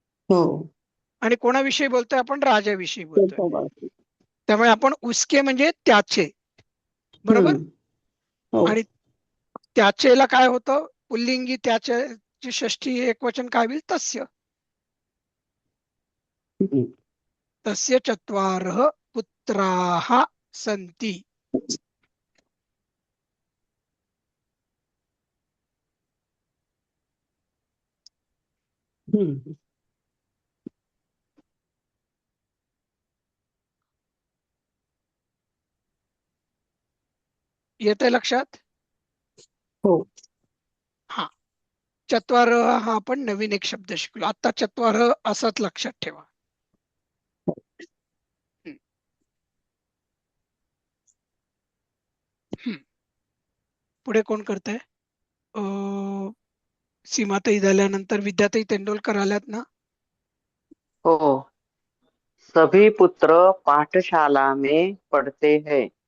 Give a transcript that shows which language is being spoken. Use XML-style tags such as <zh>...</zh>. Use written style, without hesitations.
<mr>हो. आणि कोणाविषयी बोलतोय? आपण राजाविषयी बोलतोय. त्याच्यावर. त्यामुळे आपण</mr> <hi>उसके</hi> <mr>म्हणजे त्याचे. बरोबर. हम्म. हो. आणि त्याचेला काय होतं? पुल्लिंगी त्याचे षष्ठी एकवचन काय होईल?</mr> <sa>तस्य. हम्म. तस्य चत्वारः पुत्राः सन्ति. हम्म.</sa> <mr>येतंय लक्षात? हो. हा. चत्वारः हा आपण नवीन एक शब्द शिकलो. आता चत्वारः असंच लक्षात ठेवा. पुढे कोण करतंय? सीमाताई झाल्यानंतर विद्याताई तेंडुलकर आल्यात ना? हो.</mr> <hi>सभी पुत्र पाठशाला में पढ़ते हैं.</hi>